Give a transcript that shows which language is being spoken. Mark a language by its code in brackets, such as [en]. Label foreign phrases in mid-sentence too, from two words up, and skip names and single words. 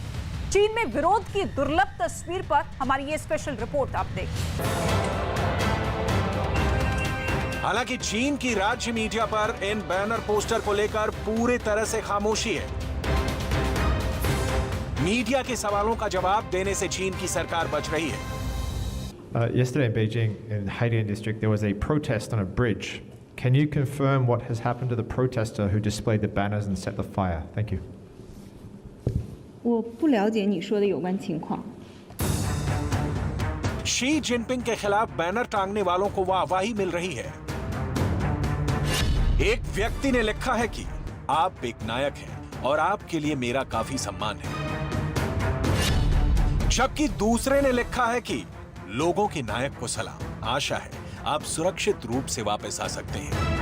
[hi] चीन में विरोध की दुर्लभ तस्वीर पर हमारी ये [en] special report [hi] आप देखिए। हालांकि चीन की राज्य मीडिया पर इन बैनर पोस्टर को लेकर पूरी तरह से खामोशी है। मीडिया के सवालों का जवाब देने से चीन की सरकार बच रही है। [en] Yesterday in Beijing, in the Haidian district, there was a protest on a bridge. Can you confirm what has happened to the protester who displayed the banners and set the fire? Thank you. [zh] 我不了解你说的有关情况。 [hi] शी जिनपिंग के खिलाफ बैनर टांगने वालों को वाहवाही मिल रही है। एक व्यक्ति ने लिखा है कि आप एक नायक हैं और आपके लिए मेरा काफी सम्मान है, जबकि दूसरे ने लिखा है कि लोगों के नायक को सलाम, आशा है आप सुरक्षित रूप से वापस आ सकते हैं।